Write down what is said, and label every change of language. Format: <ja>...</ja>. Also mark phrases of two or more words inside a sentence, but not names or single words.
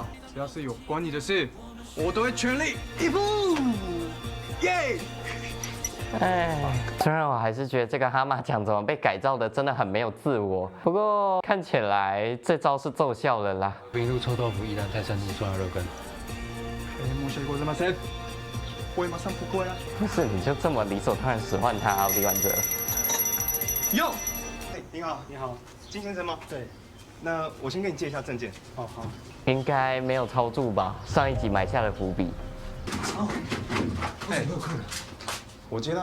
<zh>只要是有关你的事，我都会全力以赴。耶！哎，虽然我还是觉得这个蛤蟆奖怎么被改造的真的很没有自我，不过看起来这招是奏效了啦。冰露臭豆腐、宜兰泰山猪酸肉羹。</zh> <ja>申し訳ございません。</ja> <zh>我也马上不会啊。不是，你就这么理所当然使唤他啊，李婉哲。哟，哎，你好，你好，金先生吗？对。那我先跟你借一下证件。哦，好。应该没有抄住吧？上一集埋下了伏笔。哦。哎，没有客人。我接的。</zh>